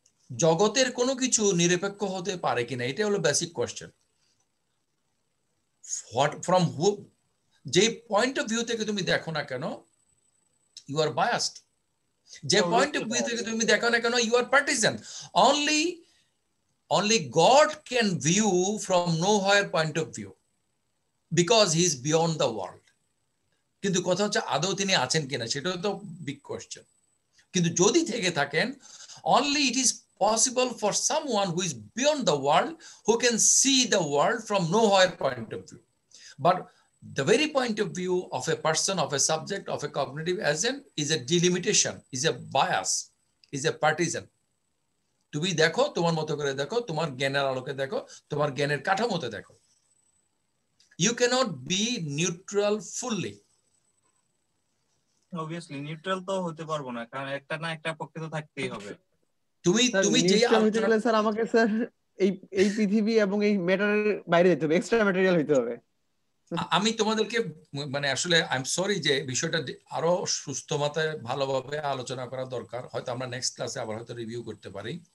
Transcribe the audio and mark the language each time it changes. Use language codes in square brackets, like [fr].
[bn] জগতের কোনো কিছু নিরপেক্ষ হতে পারে কিনা, এটা হলো বেসিক কোয়েশ্চেন। [en] from who, [bn] যে পয়েন্ট অফ ভিউ থেকে তুমি দেখো না কেন, [en] You are biased. [bn] যে পয়েন্ট অফ ভিউ থেকে তুমি দেখো না কেন, [en] You are partisan. only God can view from nowhere point of view because he is beyond the world. [bn] কিন্তু কথা হচ্ছে আদৌ তিনি আছেন কিনা, সেটাও তো বিগ কোয়েশ্চেন। কিন্তু যদি থেকে থাকেন, [en] only it is possible for someone who is beyond the world, who can see the world from nowhere point of view. But the very point of view of a person, of a subject, of a cognitive agent is a delimitation, is a bias, is a partisan. [bn] তুমি দেখো, তোমার মতো করে দেখো, তোমার জ্ঞানের আলোকে দেখো, তোমার জ্ঞানের কাঠামোতে দেখো। [en] You cannot be neutral fully. obviously [bn] neutral তো হতে পারবো না, কারণ একটা না একটা পক্ষে তো থাকতেই হবে। তুমি যে আলোচনা, স্যার আমাকে স্যার এই পৃথিবী এবং এই ম্যাটারের বাইরে যেতে হবে, এক্সট্রা ম্যাটেরিয়াল হইতে হবে। আমি তোমাদেরকে মানে আসলে [en] I am sorry [bn] যে বিষয়টা আরো সুস্থ মাত্রায় ভালোভাবে আলোচনা করা দরকার, হয়তো আমরা নেক্সট ক্লাসে আবার হয়তো রিভিউ করতে পারি।